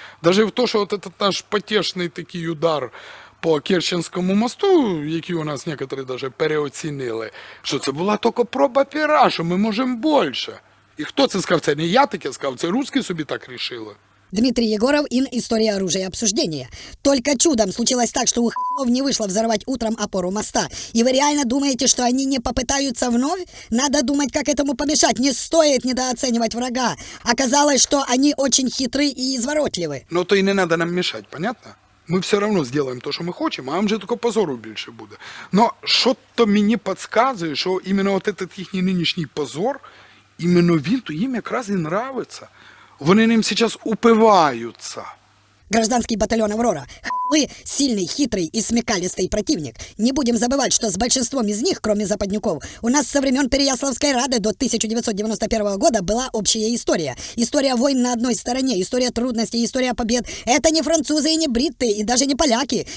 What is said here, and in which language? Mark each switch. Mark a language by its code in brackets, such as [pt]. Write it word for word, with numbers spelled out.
[uk] Даже в те, що от этот наш потешний такий удар по Керченському мосту, який у нас некоторі даже переоцінили, що це була тільки проба пера, що ми можемо більше. І хто це сказав? Це не я таке сказав, це русські собі так рішили. [ru] Дмитрий Егоров, Ин. История оружия обсуждения. Только чудом случилось так, что у хохлов не вышло взорвать утром опору моста. И вы реально думаете, что они не попытаются вновь? Надо думать, как этому помешать. Не стоит недооценивать врага. Оказалось, что они очень хитры и изворотливы. Ну то и не надо нам мешать, понятно? Мы все равно сделаем то, что мы хотим, а нам же только позору больше будет. Но что-то мне подсказывает, что именно вот этот их нынешний позор, именно він, то им как раз и нравится. [uk] Вони ним зараз упиваються. [ru] Гражданский батальон «Аврора». Хохлы – сильный, хитрый и смекалистый противник. Не будем забывать, что с большинством из них, кроме западнюков, у нас со времен Переяславской рады до тысяча девятьсот девяносто первого года была общая история. История войн на одной стороне, история трудностей, история побед. Это не французы и не бритты, и даже не поляки.